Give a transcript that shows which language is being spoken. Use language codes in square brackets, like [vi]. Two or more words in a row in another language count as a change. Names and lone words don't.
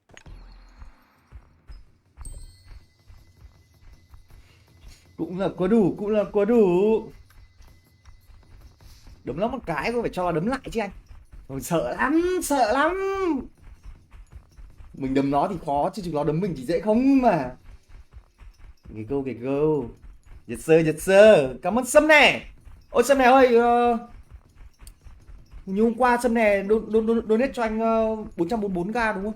[vi] Cũng là có đủ, cũng là có đủ. Đấm nó một cái có phải cho đấm lại chứ anh. Ôi, sợ lắm, sợ lắm. Mình đấm nó thì khó chứ chúng nó đấm mình thì dễ không mà. Cái câu cái câu. [en] Yes sir, yes sir. [vi] Cảm ơn Sâm này. Ôi Sâm này ơi, như hôm qua Sâm này donate cho anh 444k đúng không?